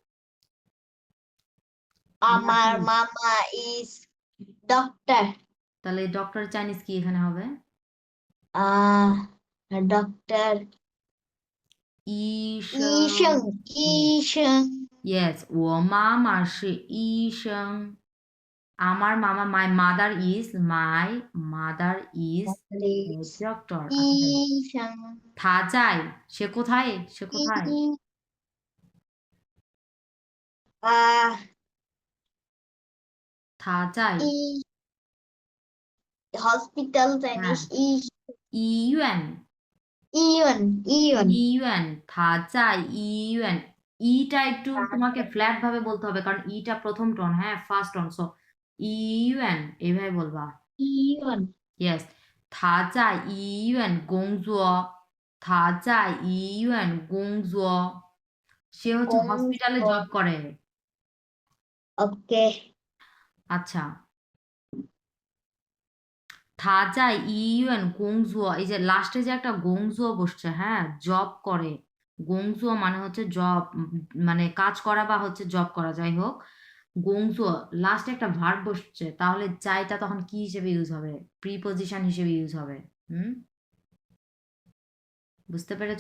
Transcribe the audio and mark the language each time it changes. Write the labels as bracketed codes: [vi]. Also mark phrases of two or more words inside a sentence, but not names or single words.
[bn] আমার মামা [en] is doctor. [bn] তাহলে ডক্টর চাইনিজ কি এখানে হবে? আহ ডক্টর ইশং, ইশং। ইশং। [zh] ইয়েস, 我妈妈是医生, আমার মামা, [en] my mother is, my mother is doctor. [bn] আচ্ছা যাই হোক। ইশং। [zh] 他在, [bn] সে কোথায়, সে কোথায়। ই- আহ [zh] 他在, [bn] ই হসপিটাল হ্যাঁ, চাইনিজ ইউএন, ইয়ন। ইয়ন। [zh] 院，他在院. [bn] ইটা একটু তোমাকে ফ্ল্যাট ভাবে বলতে হবে, কারণ ইটা প্রথম টোন, হ্যাঁ, [en] first tone, [bn] সো ইউএন এইভাবে বলবা। ইয়ন। ইয়েস, [zh] 他在医院工作，他在医院工作， [bn] সে হচ্ছে হসপিটালে জব করে। ওকে। আচ্ছা, [zh] 他在医院工作, [bn] এই যে লাস্টে যে একটা গংজুয়া বসছে, হ্যাঁ, জব করে। গংজুয়া মানে হচ্ছে জব, মানে কাজ করা বা হচ্ছে জব করা, যাই হোক। গংজুয়া লাস্টে একটা ভার্ব বসছে, তাহলে চাইটা তখন কি হিসেবে ইউজ হবে? প্রিপজিশন হিসেবে ইউজ হবে, হুম। বুঝতে পেরেছো?